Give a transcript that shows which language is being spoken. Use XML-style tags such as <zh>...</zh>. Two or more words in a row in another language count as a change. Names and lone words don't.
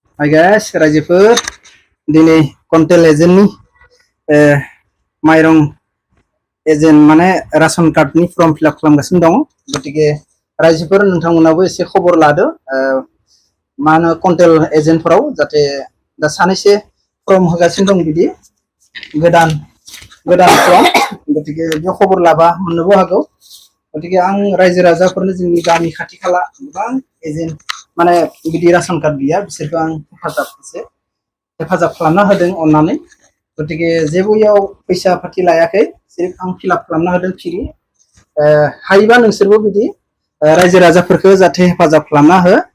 <en>Hi guys, Rajipur.</en> <brx>Dini kontel agent ni mairong agent mane</brx> <en>ration card</en> <brx>ni</brx> <en>form fill up</en> <brx>खालामगासिनो दङ गटिके रायजोफोर नोंथांमोनाबो एसे खबर लादो मानो kontel agent फोराव जाथे दा सानैसे form होगासिनो दं बिदि गोदान form गटिके बे खबर लाबा मोननोबो हागौ गटिके आं रायजो राजाफोरनो जोंनि गामि खाथि खाला गोबां एजेन्ट माने बिदि</brx> <en>ration card</en> <brx>गैया बिसोरखौ आं हेफाजाब खालामना होदों अननानै गटिके जेबोयाव फैसा फाथि लायाखै सिर्फ आं</brx> <en>fill up</en> <brx>खालामना होदों फ्रि हायोबा नोंसोरबो बिदि रायजो राजाफोरखौ जाथे हेफाजाब खालामना हो</brx>